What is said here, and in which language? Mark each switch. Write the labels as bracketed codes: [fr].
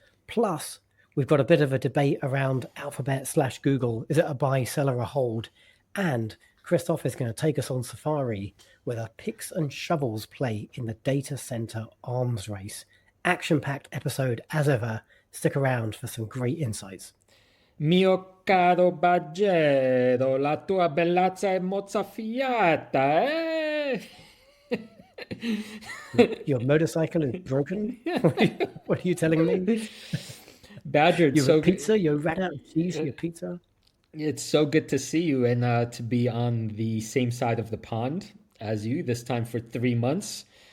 [en] Plus, we've got a bit of a debate around Alphabet/Google. Is it a buy, sell, or a hold? And Krzysztof is going to take us on safari with a picks and shovels play in the data center arms race. Action-packed episode as ever. Stick around for some great insights. [it] Mio caro Baggero, la tua bellezza è mozzafiata, eh? [en] Your motorcycle is broken? What are you telling me? Badger, you're so pizza? You ran out of cheese for your pizza? It's so good to see you and to be on the same side of the pond as you, this time for 3 months.